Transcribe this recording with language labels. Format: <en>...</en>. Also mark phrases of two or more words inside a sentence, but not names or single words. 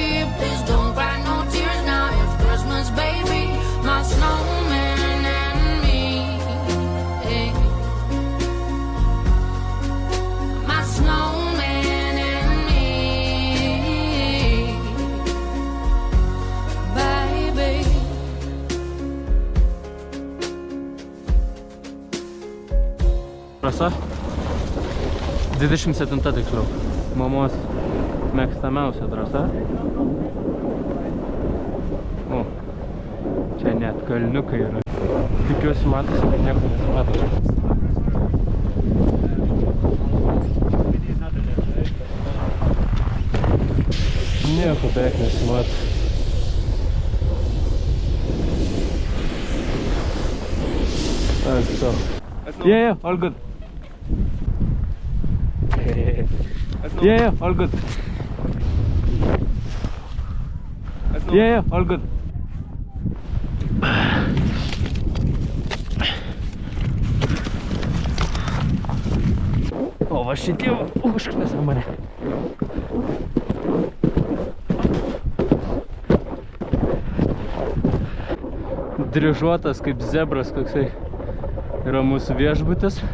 <en>Please don't cry no tears now, it's Christmas, baby. My snowman and me. Hey. My snowman and me. Baby.</en> <lt>Trasa 27 tiksliau. Mamos mėgstamiausia trasa. O, čia net kalniukai yra. Tikiuosi matosi, bet nieko nesimato. Nieko beveik nesimato.</lt> <en>So. Yeah, all good. Yeah, all good. Yeah, all good.</en> <lt>O, va šitie užknesa mane. Dryžuotas kaip zebras koksai yra mūsų viešbutis.</lt>